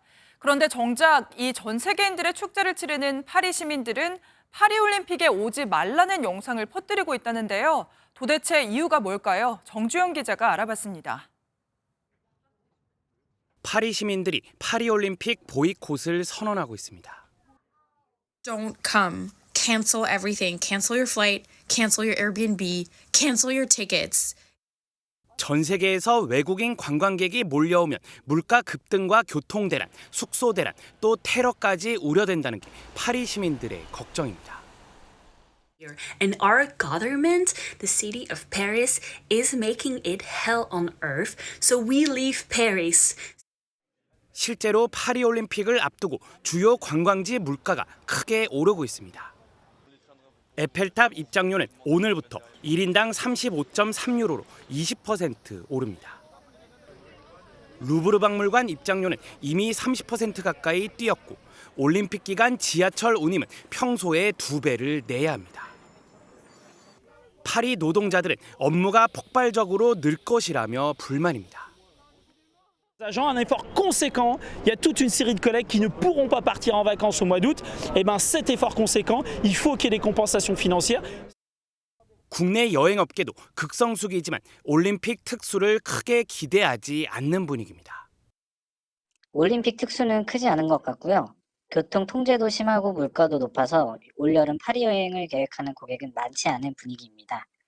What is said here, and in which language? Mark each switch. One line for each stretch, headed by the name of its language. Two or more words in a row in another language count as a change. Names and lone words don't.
Korean: 그런데 정작 이 전 세계인들의 축제를 치르는 파리 시민들은 파리올림픽에 오지 말라는 영상을 퍼뜨리고 있다는데요. 도대체 이유가 뭘까요? 정주영 기자가 알아봤습니다. 파리 시민들이 파리올림픽 보이콧을 선언하고 있습니다.
English: Don't come. Cancel everything. Cancel your flight. Cancel your Airbnb. Cancel your tickets.
Korean: 전 세계에서 외국인 관광객이 몰려오면 물가 급등과 교통 대란, 숙소 대란, 또 테러까지 우려된다는 게 파리 시민들의 걱정입니다.
English: And our government, the city of Paris, is making it hell on earth, so we leave Paris.
Korean: 실제로 파리올림픽을 앞두고 주요 관광지 물가가 크게 오르고 있습니다. 에펠탑 입장료는 오늘부터 1인당 35.3유로로 20% 오릅니다. 루브르 박물관 입장료는 이미 30% 가까이 뛰었고 올림픽 기간 지하철 운임은 평소의 2배를 내야 합니다. 파리 노동자들은 업무가 폭발적으로 늘 것이라며 불만입니다.
French: Agents un effort conséquent, il y a toute une série de collègues qui ne pourront pas partir en vacances au mois d'août. Et ben cet effort conséquent, il faut qu'il y ait des compensations financières.
Korean: 국내 여행업계도 극성수기지만 올림픽 특수를 크게 기대하지 않는 분위기입니다. 올림픽 특수는 크지 않은 것 같고요. 교통 통제도 심하고 물가도 높아서 올여름 파리 여행을 계획하는 고객은 많지 않은 분위기입니다.